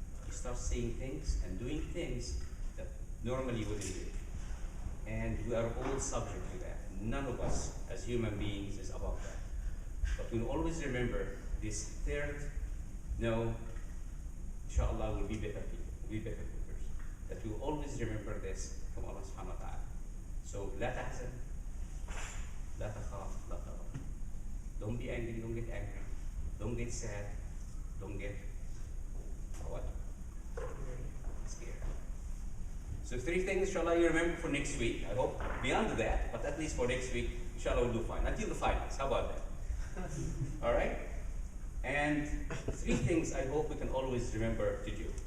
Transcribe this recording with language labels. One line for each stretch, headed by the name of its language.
English: You start saying things and doing things that normally you wouldn't do. And we are all subject to that. None of us as human beings is above that. But we'll always remember this third no, inshallah, will be better people, will be better workers. That we will always remember this from Allah subhanahu wa ta'ala.
Arabic: So, لا تحزن, لا تخاف, لا تغضب.
English: Don't be angry, don't get angry. Don't get sad, don't get what? Scared. So 3 things, inshallah, you remember for next week. I hope beyond that, but at least for next week, inshallah, we'll do fine. Until the finals, how about that? All right? And 3 things I hope we can always remember to do.